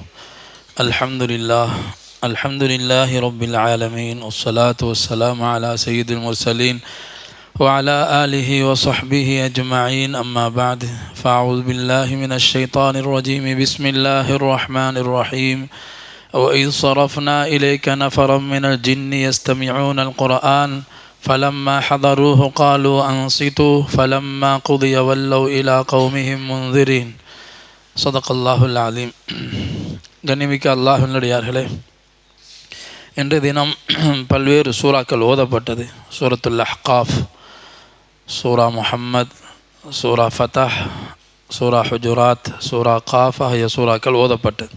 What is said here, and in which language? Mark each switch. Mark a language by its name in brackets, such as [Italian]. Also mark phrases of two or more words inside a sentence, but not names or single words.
[Arabic] الحمد لله رب العالمين، والصلاة والسلام على سيد المرسلين وعلى آله وصحبه أجمعين، أما بعد، فأعوذ بالله من الشيطان الرجيم. بسم الله الرحمن الرحيم. وإذ صرفنا إليك نفرا من الجن يستمعون القرآن فلما حضروه قالوا أنصتوا فلما قضي ولوا إلى قومهم منذرين. صدق الله العليم. [Tamil] கண்ணிமிக்க அல்லாஹ்வினடியார்களே, இன்றைய தினம் பல்வேறு சூறாக்கள் ஓதப்பட்டது. சூரத்துல் அஹ்காஃப், சூரா முஹம்மத், சூரா ஃபதஹ், சூரா ஹுஜுராத், சூரா காஃப் ஆகிய சூறாக்கள் ஓதப்பட்டது.